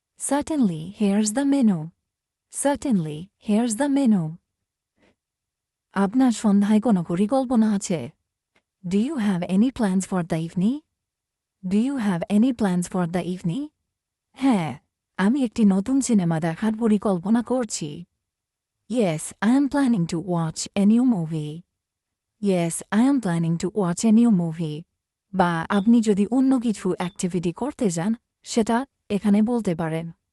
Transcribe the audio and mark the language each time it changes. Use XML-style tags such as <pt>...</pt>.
<en>Certainly, here's the menu. Certainly, here's the menu.</en> <bn>আপনার সন্ধ্যায় কোনো পরিকল্পনা আছে?</bn> <en>Do you have any plans for the evening? Do you have any plans for the evening?</en> <bn>হ্যাঁ, আমি একটি নতুন সিনেমা দেখার পরিকল্পনা করছি।</bn> <en>Yes, I am planning to watch a new movie. Yes, I am planning to watch a new movie.</en> <bn>বা আপনি যদি অন্য কিছু অ্যাক্টিভিটি করতে যান সেটা এখানে বলতে পারেন।</bn>